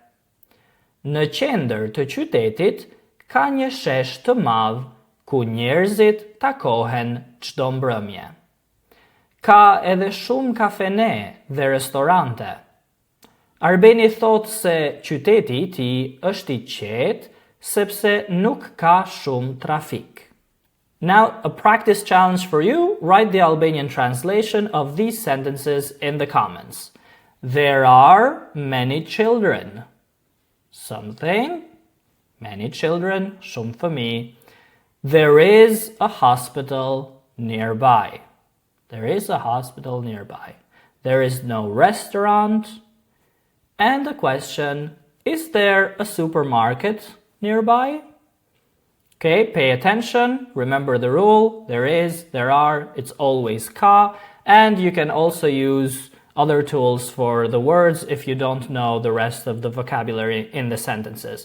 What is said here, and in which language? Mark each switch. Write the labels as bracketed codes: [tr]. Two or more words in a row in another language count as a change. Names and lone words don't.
[sq] Në qendër të qytetit ka një shesh të madh ku njerëzit takohen çdo mbrëmje. Ka edhe shumë kafene dhe restorante. Arbeni thot se qyteti I tij është I qetë sepse nuk ka shumë trafik. [en] Now, a practice challenge for you, write the Albanian translation of these sentences in the comments. There are many children. Something many children, [sq] shumë fëmijë. [en] There is a hospital nearby. There is a hospital nearby. There is no restaurant. And the question, is there a supermarket nearby? Okay, pay attention, remember the rule, there is, there are, it's always ka, and you can also use other tools for the words if you don't know the rest of the vocabulary in the sentences.